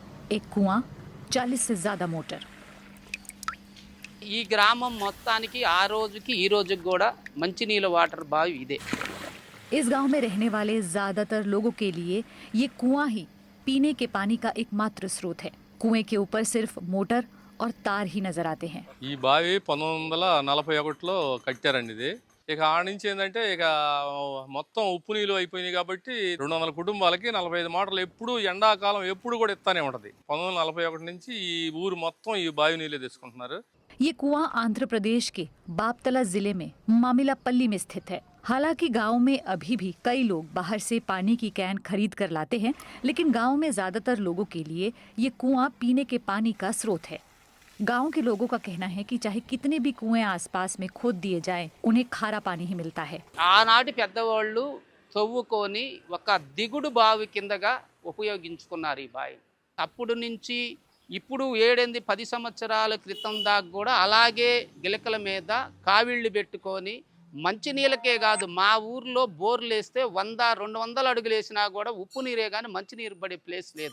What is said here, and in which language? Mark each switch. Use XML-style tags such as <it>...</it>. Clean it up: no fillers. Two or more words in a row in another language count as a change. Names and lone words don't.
<hi>एक कुआं, 40 से ज्यादा मोटर।</hi> <te>ఈ గ్రామం మొత్తానికి ఆ రోజుకి ఈ రోజుకి కూడా మంచినీళ్ళ వాటర్ బావి ఇదే.</te> <hi>इस गांव में रहने वाले ज्यादातर लोगों के लिए ये कुआं ही पीने के पानी का एकमात्र स्रोत है। कुएं के ऊपर सिर्फ मोटर और तार ही नजर आते हैं।</hi> <te>ఈ బావి 1941లో కట్టారండి ఇది. ఇక ఆ నుంచి ఏంటంటే ఇక మొత్తం ఉప్పు నీళ్ళు అయిపోయినాయి కాబట్టి 200 కుటుంబాలకి 45 మోటార్లు ఎప్పుడు ఎండాకాలం ఎప్పుడు కూడా ఇస్తానే ఉంటది. 1941 నుంచి ఈ ఊరు మొత్తం ఈ బావి నీళ్ళే తీసుకుంటున్నారు.</te> <hi>ये कुआं आंध्र प्रदेश के बापतला जिले में मामिलापल्ली में स्थित है। हालांकि गांव में अभी भी कई लोग बाहर से पानी की कैन खरीद कर लाते हैं, लेकिन गांव में ज्यादातर लोगों के लिए ये कुआं पीने के पानी का स्रोत है। गांव के लोगों का कहना है कि चाहे कितने भी कुएं आसपास में खोद दिए जाएं, उन्हें खारा पानी ही मिलता है।</hi> <te>ఆనాటి పెద్దవాళ్ళు తవ్వుకొని ఒక దిగుడు బావి కిందగా ఉపయోగించుకున్నారు ఈ బావి. అప్పుడు నుంచి ఇప్పుడు 7-10 సంవత్సరాల క్రితం దాకా కూడా అలాగే గిలకల మీద కావిళ్ళు పెట్టుకొని మంచినీళ్ళకే కాదు, మా ఊర్లో బోర్లు వేస్తే 100-200 అడుగులు వేసినా కూడా ఉప్పు నీరే కానీ మంచినీరు పడే ప్లేస్ లేదు.</te>